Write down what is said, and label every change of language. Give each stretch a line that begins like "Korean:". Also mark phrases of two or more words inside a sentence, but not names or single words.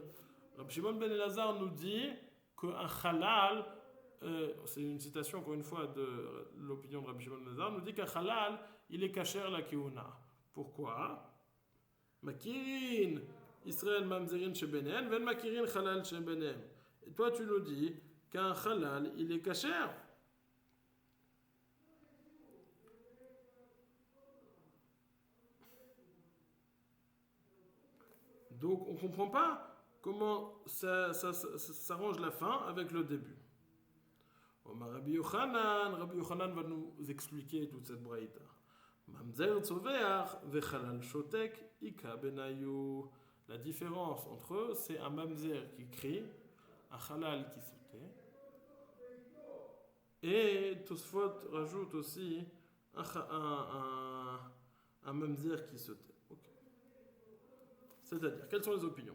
French: Rabbi Shimon ben Elazar nous dit qu'un halal, c'est une citation encore une fois de l'opinion de Rabbi Shimon ben Elazar, nous dit qu'un halal il est
Hebrew: כשר לכהונה. Pourquoi? מכירין ישראל ממזרין שביניהם ואין מכירין חלל שביניהם.
French: Et toi tu nous dis qu'un halal il est kasher. Donc on ne comprend pas comment ça s'arrange la fin avec le début. Rabbi Yochanan va nous expliquer toute cette braïta.
Hebrew: ממזר צווח וחלל שותק איכא בינייהו.
French: La différence entre eux, c'est un mamzer qui crie, un halal qui se tait. Et Tosfot rajoute aussi un mamzer qui se tait. C'est-à-dire, quelles sont les opinions?